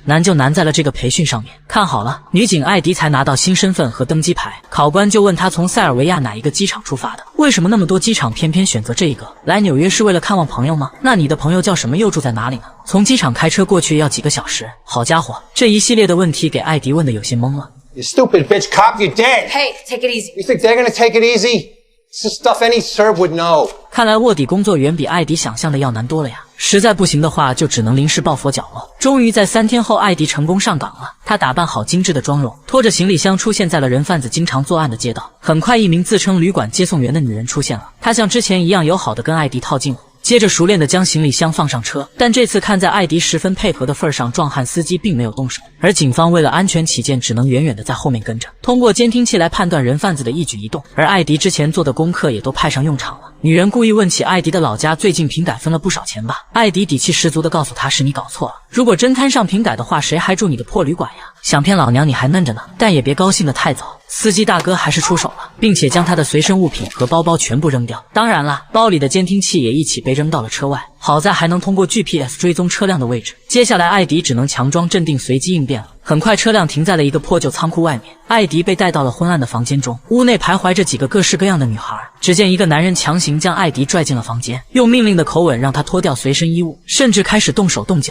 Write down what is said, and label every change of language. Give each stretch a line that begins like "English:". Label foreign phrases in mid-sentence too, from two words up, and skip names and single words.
Chinese: 难就難在了这個培訓上面。看好了，女警艾迪才拿到新身份和登機牌，考官就問她從塞爾維亞哪一個機場出發的，為什麼那麼多機場偏偏選擇這一個？來紐約是為了看望朋友嗎？那你的朋友叫什麼，又住在哪裡呢？從機場開車過去要幾個小時？好家伙，這一系列的問題給艾迪問得有些懵了。
English: You stupid bitch cop, you're dead! Hey, take it easy. You think they're gonna take it easy? This is stuff any Serb would know.
Chinese: 看来臥底工作遠比艾迪想象的要難多了呀。實在不行的話，就只能臨時抱佛腳了。終於在3天後，艾迪成功上崗了。他打扮好精緻的妝容，拖着行李箱出現在了人販子經常作案的街道。很快，一名自稱旅館接送員的女人出現了，她像之前一樣友好的跟艾迪套近乎。接着熟練地將行李箱放上車，但這次看在艾迪十分配合的份上，壯漢司機並沒有動手，而警方為了安全起見，只能遠遠地在後面跟着，通過監聽器來判斷人販子的一舉一動，而艾迪之前做的功課也都派上用場了。女人故意問起艾迪的老家最近瓶改分了不少錢吧，艾迪底氣十足地告訴她是你搞錯了，如果真攤上瓶改的話，誰還住你的破旅館呀？想騙老娘你還嫩着呢，但也別高興得太早。司機大哥還是出手了，並且將他的隨身物品和包包全部扔掉。当然了，包裡的監聽器也一起被扔到了車外，好在還能通過 GPS 追蹤車輛的位置。接下來艾迪只能強裝鎮定，隨機應變了。很快車輛停在了一個破舊倉庫外面，艾迪被帶到了昏暗的房間中，屋內徘徊着幾個各式各樣的女孩。只見一個男人強行將艾迪拽進了房間，用命令的口吻讓他脫掉隨身衣物，甚至開始動手動腳。